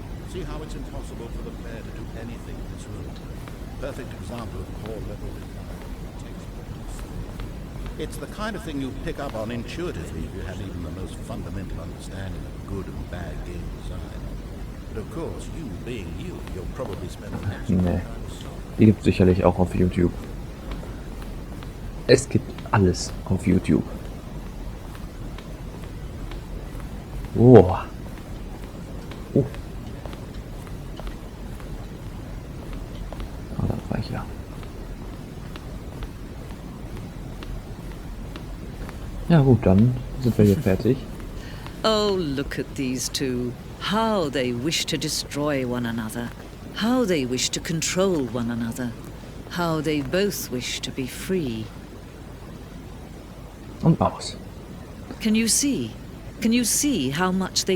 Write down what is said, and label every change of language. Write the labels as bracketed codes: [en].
[en] See how it's impossible for the player to do anything in this room. Perfect example of core level design. It's the kind of thing you pick up on intuitively if you have even the most fundamental understanding of good and bad game design. But of course, you being you, you'll probably spend the next [de] Nee, die gibt es sicherlich auch auf YouTube. Es gibt alles auf YouTube. Oh. Oh. Ah, da war ich ja. Ja gut, dann sind wir hier fertig. [en] Oh, look at these two. How they wish to destroy one another. How they wish to control one another. How they both wish to be free. [de] Und aus. [en] Can you see? Can you see how much they